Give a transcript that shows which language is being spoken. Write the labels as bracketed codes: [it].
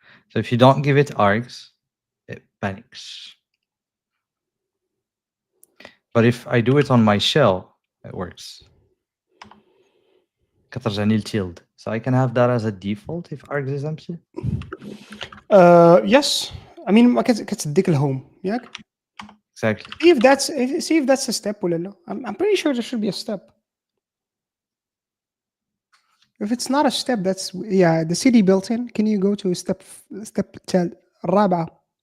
[en] So if you don't give it args, it panics. But if I do it on my shell, it works. [ar] كترجعني [en] tilde. So I can have that as a default if args is empty. Yes. [ar] I mean, ما كتديك الهوم ياك؟ [en] Exactly. See if that's a step [ar] ولا لا. [en] I'm pretty sure there should be a step. If it's not a step, that's the CD built in. Can you go to step [ar] الرابعة?